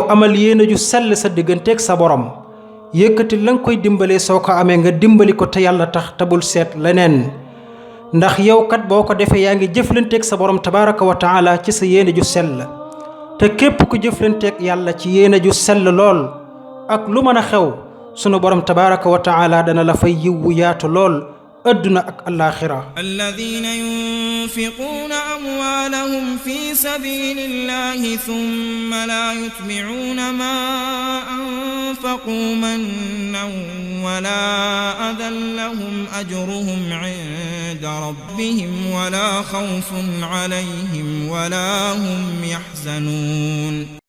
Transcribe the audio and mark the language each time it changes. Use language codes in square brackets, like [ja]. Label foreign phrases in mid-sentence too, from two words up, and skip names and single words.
[wo] amal yéene ju sell sa digganteeg sa borom yëkkati la nga koy dimbalee soo ko amee nga dimbali ko te yàlla tax te bul seet leneen ndax yow kat boo ko defee yaa ngi jëflanteeg sa borom [ar] تبارك وتعالى [wo] ci sa yéene ju sell te képp ku jëflanteeg yàlla ci yéene ju sell lool ak lu mën a xew sunu borom [ar] تبارك وتعالى [wo] dana la fay yiw wu yaatu lool [ar] أدنى الآخرة الذين ينفقون أموالهم في سبيل الله ثم لا يتبعون ما أنفقوا منا ولا أذى لهم أجرهم عند ربهم ولا خوف عليهم ولا هم يحزنون